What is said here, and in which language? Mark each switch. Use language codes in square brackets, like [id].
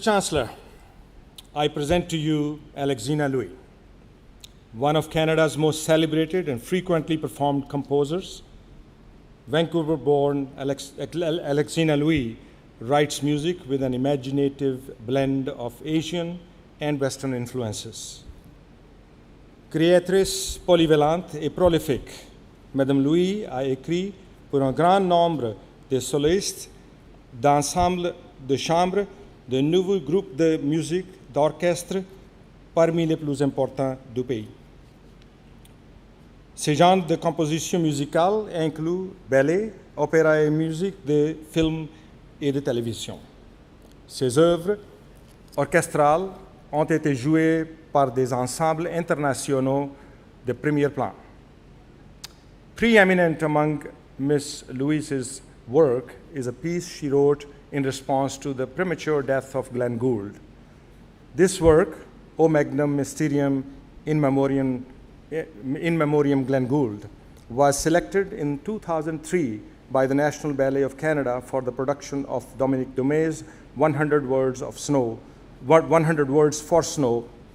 [en] Chancellor, I present to you Alexina Louis, one of Canada's most celebrated and frequently performed composers. Vancouver-born Alexina Louis writes music with an imaginative blend of Asian and Western influences. [fr] Créatrice polyvalente et prolifique, Madame Louis a écrit pour un grand nombre de solistes, d'ensembles de chambre, de nouveaux groupes de musique, d'orchestre, parmi les plus importants du pays. Ces genres de composition musicale incluent ballet, opéra et musique de films et de télévision. Ses œuvres orchestrales ont été jouées par des ensembles internationaux de premier plan. [en] Preeminent among Miss Louise's work is a piece she wrote in response to the premature death of Glenn Gould. This work, O Magnum Mysterium in Memoriam Glenn Gould, was selected in 2003 by the National Ballet of Canada for the production of Dominique Dumay's 100 Words for Snow.